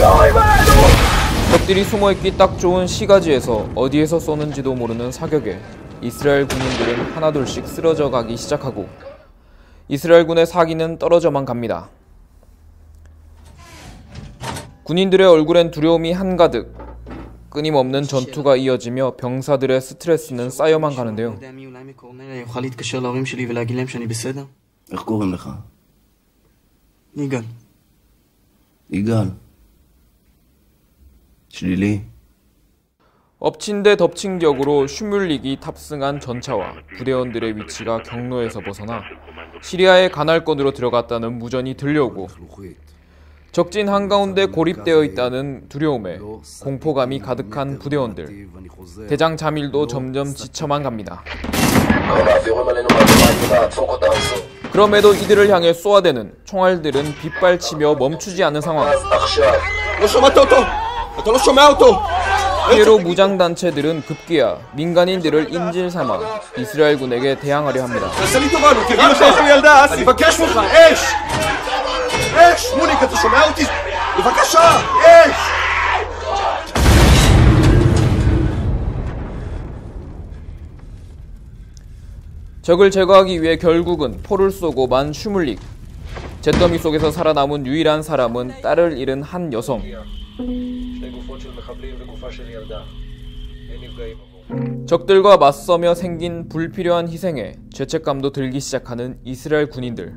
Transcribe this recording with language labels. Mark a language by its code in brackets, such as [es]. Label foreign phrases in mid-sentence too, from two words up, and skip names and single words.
[ko] 적들이 숨어있기 딱 좋은 시가지에서 어디에서 쏘는지도 모르는 사격에 이스라엘 군인들은 하나둘씩 쓰러져 가기 시작하고 이스라엘군의 사기는 떨어져만 갑니다. 군인들의 얼굴엔 두려움이 한가득. 끊임없는 전투가 이어지며 병사들의 스트레스는 쌓여만 가는데요. [he] איך קוראים לך? יגאל. יגאל. שלילי. [ko] 엎친 데 덮친 격으로 슈뮬릭이 탑승한 전차와 부대원들의 위치가 경로에서 벗어나 시리아의 가날권으로 들어갔다는 무전이 들려오고 적진 한가운데 고립되어 있다는 두려움에 공포감이 가득한 부대원들. 대장 자밀도 점점 지쳐만 갑니다. 그럼에도 이들을 향해 쏘아대는 총알들은 빗발치며 멈추지 않는 상황. 피에로 무장단체들은 급기야 민간인들을 인질 삼아 이스라엘군에게 대항하려 합니다. [he] מוניק, אתה שומע אותי? בבקשה, אש! [ko] 적을 제거하기 위해 결국은 포를 쏘고 만 슈물릭. 잿더미 속에서 살아남은 유일한 사람은 딸을 잃은 한 여성. 적들과 맞서며 생긴 불필요한 희생에 죄책감도 들기 시작하는 이스라엘 군인들.